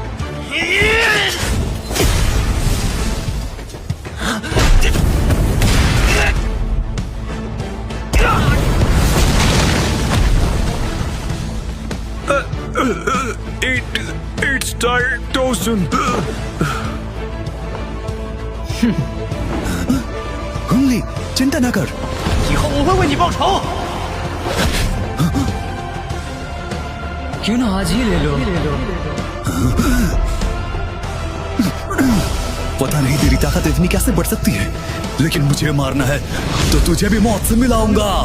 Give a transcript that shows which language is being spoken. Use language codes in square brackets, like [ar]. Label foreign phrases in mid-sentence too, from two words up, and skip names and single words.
[en] It's time, Dawson. [hi] हुंगली, चिंता ना कर। [zh] 以后我会为你报仇。 [hi] क्यों ना आज ही ले लो। पता नहीं तेरी ताकत इतनी कैसे बढ़ सकती है, लेकिन मुझे मारना है तो तुझे भी मौत से मिलाऊंगा।